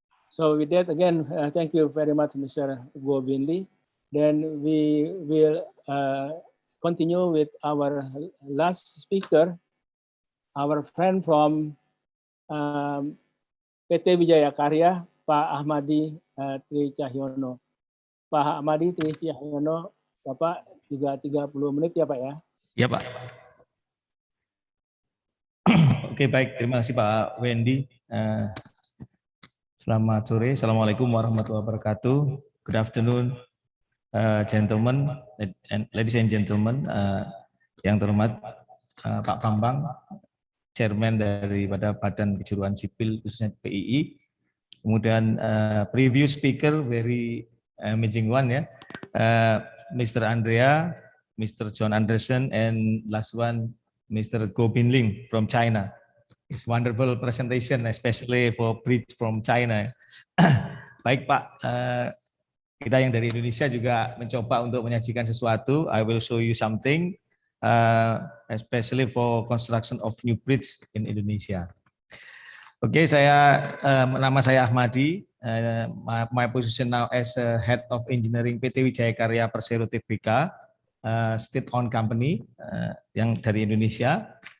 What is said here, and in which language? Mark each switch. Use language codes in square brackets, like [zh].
[en] So with that, again, thank you very much, Mr. Go Bin Lee. Then we will continue with our last speaker, our friend from PT Wijaya Karya, Pak Ahmadi Tri Cahyono. [id] Pak Ahmadi Tri Cahyono, Bapak juga 30 menit ya Pak ya? Ya Pak. Oke baik, terima kasih Pak Wendy. Selamat sore, Assalamualaikum warahmatullahi wabarakatuh. [en] Good afternoon, gentlemen, ladies and gentlemen. [id] Yang terhormat Pak Bambang, Chairman daripada Badan Kejuruan Sipil khususnya PII. Kemudian [en] previous speaker, very amazing one ya, Mr. Andrea, Mr. John Anderson, and last one, Mr. Go Bin Ling from China. It's wonderful presentation, especially for bridge from China. [id] Baik Pak, kita yang dari Indonesia juga mencoba untuk menyajikan sesuatu. [en] I will show you something, especially for construction of new bridge in Indonesia. Oke, [id] nama saya Ahmadi. [en] My position now as Head of Engineering PT Wijaya Karya Persero Tbk, state-owned company [id] yang dari Indonesia.